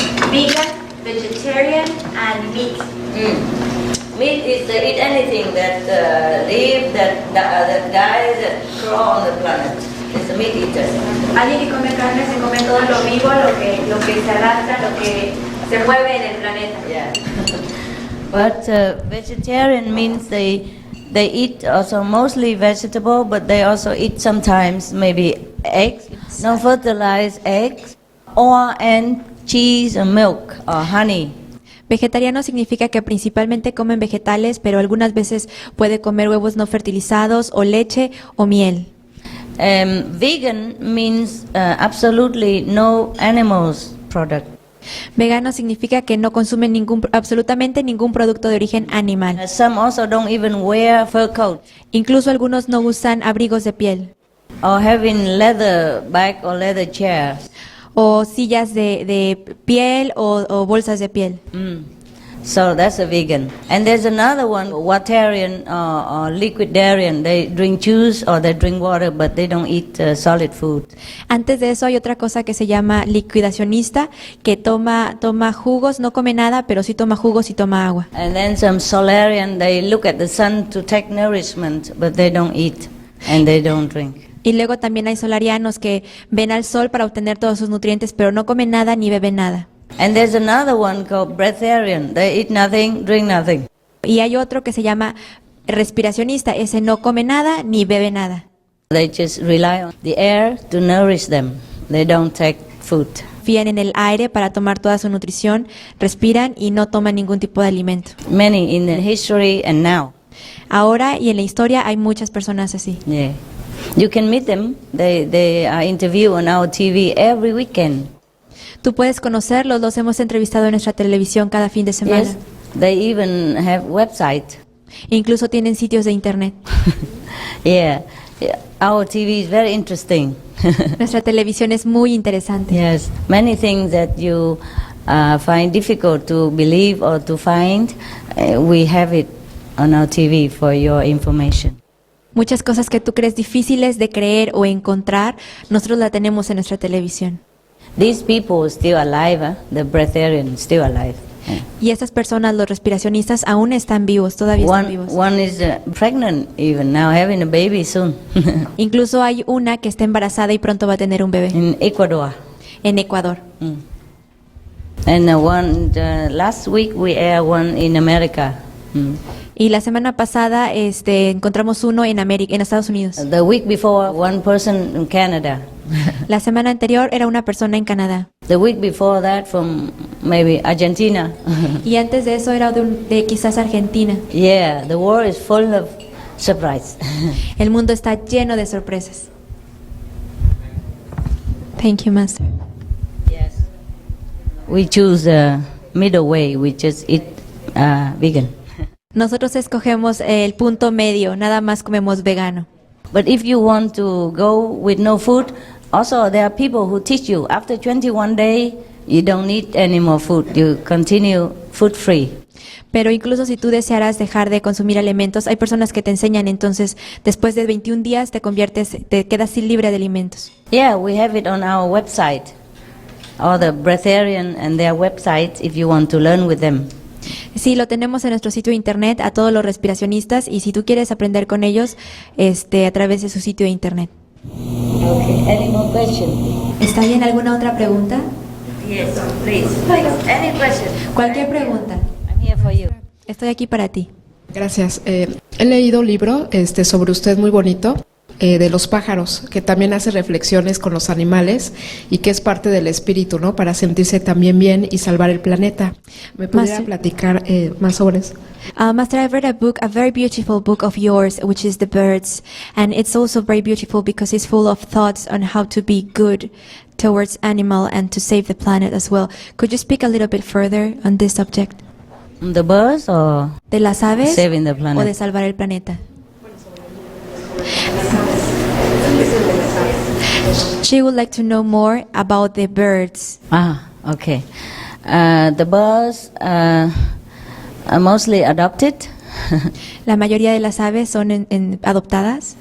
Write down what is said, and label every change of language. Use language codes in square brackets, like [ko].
[en] Vegan, vegetarian, and meat. Meat is to eat anything that live, that dies, that crawl on the planet. It's a meat eater. [es] Alguien que come carne se come todo lo vivo, lo que se arrastra, lo que se mueve en el planeta. [en] Yeah. But vegetarian means they eat also mostly vegetable, but they also eat sometimes maybe eggs, no fertilized eggs, and cheese or milk or honey. [es] Vegetariano significa que principalmente comen vegetales, pero algunas veces puede comer huevos no fertilizados o leche o miel. [en] Vegan means absolutely no animals product. [es] Vegano significa que no consumen absolutamente ningún producto de origen animal. [en] Some also don't even wear fur coat. [es] Incluso algunos no usan abrigos de piel. [en] Or having leather bag or leather chairs. [es] O sillas de piel o bolsas de piel. [en] So that's a vegan. And there's another one, waterian or liquidarian. They drink juice or they drink water, but they don't eat solid food. [es] Antes de eso hay otra cosa que se llama liquidacionista, que toma jugos, no come nada, pero sí toma jugos y toma agua. [en] And then some solarian, they look at the sun to take nourishment, but they don't eat and they don't drink. [es] Y luego también hay solarianos que ven al sol para obtener todos sus nutrientes, pero no comen nada ni beben nada. [en] And there's another one called breatharian. They eat nothing, drink nothing. [es] Y hay otro que se llama respiracionista. Ese no come nada ni bebe nada. [en] They just rely on the air to nourish them. They don't take food. [es] Confían en el aire para tomar toda su nutrición, respiran y no toman ningún tipo de alimento. [en] Many in the history and now. [es] Ahora y en la historia hay muchas personas así. [en] Yeah. You can meet them. They are interviewed on our TV every weekend. [es] Tú puedes conocerlos, los hemos entrevistado en nuestra televisión cada fin de semana. [en] Yes. They even have website. [es] Incluso tienen sitios de internet. [en] Yeah. Our TV is very interesting. [es] Nuestra televisión es muy interesante. [en] Yes. Many things that you find difficult to believe or to find, we have it on our TV for your information. [es] Muchas cosas que tú crees difíciles de creer o encontrar, nosotros la tenemos en nuestra televisión. [en] These people still alive, the breatharians still alive. [es] Y estas personas, los respiracionistas, aún están vivos, todavía están vivos. [en] One is pregnant even now, having a baby soon. [es] Incluso hay una que está embarazada y pronto va a tener un bebé. [en] In Ecuador. [es] En Ecuador. [en] And last week we aired one in America. [es] Y la semana pasada encontramos uno en Estados Unidos. [en] The week before, one person in Canada. [es] La semana anterior era una persona en Canadá. [en] The week before that from maybe Argentina. [es] Y antes de eso era de quizás Argentina. [en] Yeah, the world is full of surprise. [es] El mundo está lleno de sorpresas. [en] Thank you, Master. Yes. We choose the middle way. We just eat vegan. [es] Nosotros escogemos el punto medio, nada más comemos vegano. [en] But if you want to go with no food, also there are people who teach you after 21 days you don't need any more food. You continue food free. [es] Pero incluso si tú desearas dejar de consumir alimentos, hay personas que te enseñan, entonces después de 21 días te quedas libre de alimentos. [en] Yeah, we have it on our website. All the breatharian and their websites if you want to learn with them. [es] Sí, lo tenemos en nuestro sitio de internet a todos los respiracionistas y si tú quieres aprender con ellos, a través de su sitio de internet. [en] Okay. Any more questions? [es] ¿Está bien alguna otra pregunta? [en] Yes, please. Any question? [es] Cualquier pregunta. [en] I'm here for you. [es] Estoy aquí para ti. Gracias. He leído un libro sobre usted muy bonito, de los pájaros, que también hace reflexiones con los animales y que es parte del espíritu, ¿no? Para sentirse también bien y salvar el planeta. ¿Me pudiera platicar más sobre eso? [en] Master, I've read a very beautiful book of yours, which is The Birds, and it's also very beautiful because it's full of thoughts on how to be good towards animal and to save the planet as well. Could you speak a little bit further on this subject? The birds or [es] de las aves [en] saving the planet? [es] O de salvar el planeta. [en] She would like to know more about the birds. Okay. The birds are mostly adopted. [es] La mayoría de las aves son adoptadas.